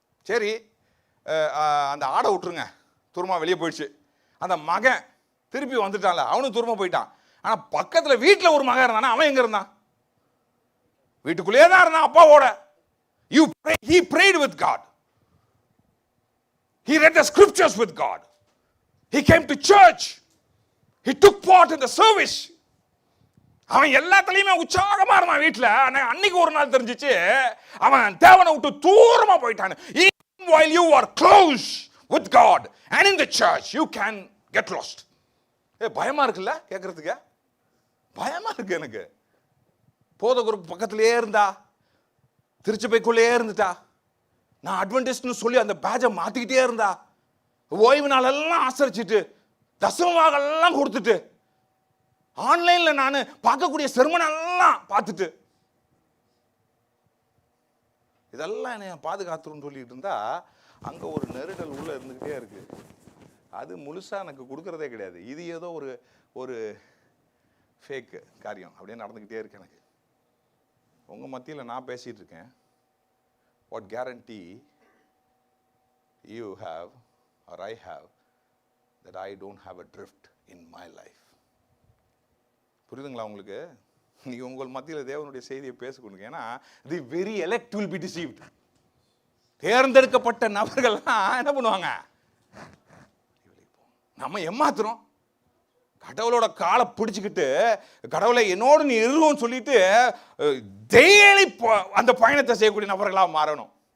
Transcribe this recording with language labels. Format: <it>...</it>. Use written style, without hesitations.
<ta>சரி, அந்த ஆடை விட்டுருங்க, தூரமா வெளியே போயிடுச்சு. அந்த மகன் திருப்பி வந்துட்டான்ல, அவனும் தூரமா போயிட்டான். ஆனா பக்கத்துல வீட்டில் ஒரு மகன் இருந்தானா, அவன் எங்க இருந்தான்? வீட்டுக்குள்ளேயே தான் இருந்தான் அப்பாவோட.</ta> <en>He prayed with God. He read the scriptures with God. He came to church. He took part in the service.</en> <ta>அவன் எல்லாத்துலயுமே உற்சாகமா இருந்தான் வீட்டுல. அன்னைக்கு ஒரு நாள் தெரிஞ்சிச்சு அவன் தேவனை விட்டு தூரமா போயிட்டான்.</ta> <en>Even while you are close with God and in the church, you can get lost.</en> <ta>பயமா இருக்குல்ல கேட்கறதுக்கு? பயமா இருக்கு எனக்கு. போதகருக்கு பக்கத்திலே இருந்தா, திருச்சபைக்குள்ளே இருந்துட்டா, நான் அட்வென்டிஸ்ட்னு சொல்லி அந்த பேஜை மாத்திக்கிட்டே இருந்தா, ஓய்வு நாள் எல்லாம் ஆசரிச்சுட்டு தசமவாகெல்லாம் கொடுத்துட்டு, ஆன்லைன்ல நான் பார்க்கக்கூடிய செர்மன் எல்லாம் பார்த்துட்டு, இதெல்லாம் என்னை பாதுகாத்துருன்னு சொல்லிட்டு இருந்தா அங்க ஒரு நெருடல் உள்ள இருந்துகிட்டே இருக்கு. அது முழுசா எனக்கு கொடுக்கறதே கிடையாது. இது ஏதோ ஒரு ஃபேக் காரியம் அப்படியே நடந்துக்கிட்டே இருக்கு எனக்கு. உங்க மத்தியில் நான் பேசிட்டு இருக்கேன்.</ta> <en>What guarantee you have or I have that I don't have a drift in my life?</en> <ta>புரியுதுங்களா உங்களுக்கு? நீங்க உங்கள் மத்தியில் தேவனுடைய செய்தியை பேசிக்கொண்டு, ஏன்னா</ta> <en>the very elect will be deceived.</en> <ta>தேர்ந்தெடுக்கப்பட்ட நபர்கள்லாம் என்ன பண்ணுவாங்க? நம்ம ஏமாத்துறோம். கடவுளோட காலை பிடிச்சுக்கிட்டு கடவுளை என்னோடு நீ இருவோன்னு சொல்லிட்டு டெய்லி அந்த பயணத்தை செய்யக்கூடிய நபர்களாக மாறணும்.</ta>